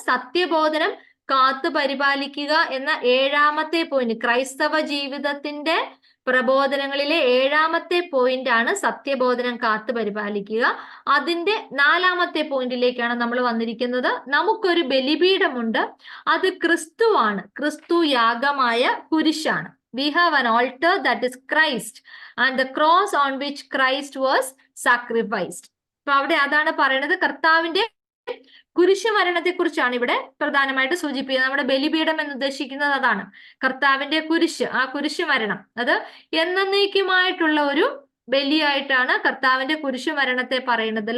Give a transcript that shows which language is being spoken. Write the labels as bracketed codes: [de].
[ml] സത്യബോധനം കാത്തു പരിപാലിക്കുക എന്ന 7ാമത്തെ പോയിന്റ്, ക്രൈസ്തവ ജീവിതത്തിന്റെ പ്രബോധനങ്ങളിലെ 7ാമത്തെ പോയിന്റ് ആണ് സത്യബോധനം കാത്തു പരിപാലിക്കുക. അതിന്റെ 4ാമത്തെ പോയിന്റിലേക്കാണ് നമ്മൾ വന്നിരിക്കുന്നത്. നമുക്കൊരു ബലിപീഠമുണ്ട്, അത് ക്രിസ്തുവാണ്, ക്രിസ്തു യാഗമായ കുരിശാണ്. [en] We have an altar that is Christ and the cross on which Christ was sacrificed. [ml] അപ്പൊ അവിടെ അതാണ് പറയുന്നത്, കർത്താവിന്റെ കുരിശു മരണത്തെ കുറിച്ചാണ് ഇവിടെ പ്രധാനമായിട്ട് സൂചിപ്പിക്കുന്നത്. നമ്മുടെ ബലിപീഠം എന്ന് ഉദ്ദേശിക്കുന്നത് അതാണ്, കർത്താവിന്റെ കുരിശ്, ആ കുരിശു മരണം. അത് എന്നേക്കുമായിട്ടുള്ള ഒരു ബലിയായിട്ടാണ് കർത്താവിന്റെ കുരിശു മരണത്തെ പറയുന്നത്.